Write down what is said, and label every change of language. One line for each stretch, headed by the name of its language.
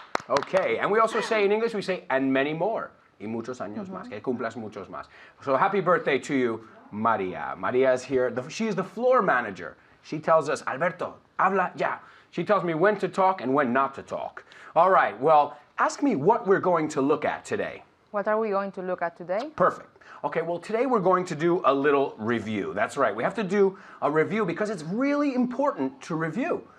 English: Okay, and we also say in English, we say, and many more.
Spanish: Y muchos años más, que cumplas muchos más.
English: So happy birthday to you, Maria. Maria is here. She is the floor manager. She tells us, Alberto,
Spanish: habla ya.
English: She tells me when to talk and when not to talk. All right, well, ask me what we're going to look at today. What are we going to look at today? Perfect. Okay, well, today we're going to do a little review. That's right. We have to do a review because it's really important to review.